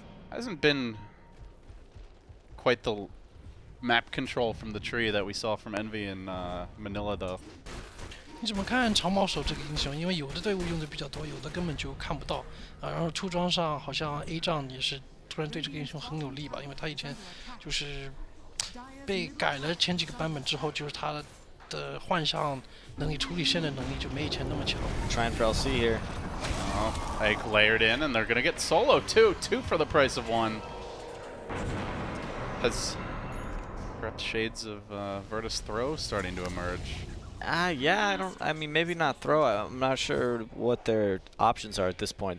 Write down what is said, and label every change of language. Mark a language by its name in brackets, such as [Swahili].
[English] Hasn't been quite the map control from the tree that we saw from Envy in Manila though. [Chinese] 你怎么看长矛手这个英雄？因为有的队伍用的比较多，有的根本就看不到。然后出装上好像 A 仗也是突然对这个英雄很有利吧，因为他以前就是被改了前几个版本之后，就是他的幻象能力、处理线的能力就没以前那么强。 [English] Trying for LC here. Oh, Egg layered in, and they're gonna get solo too. 2 for the price of 1. Has perhaps shades of Virtus.pro starting to emerge. Yeah, I mean, maybe not throw. I'm not sure what their options are at this point.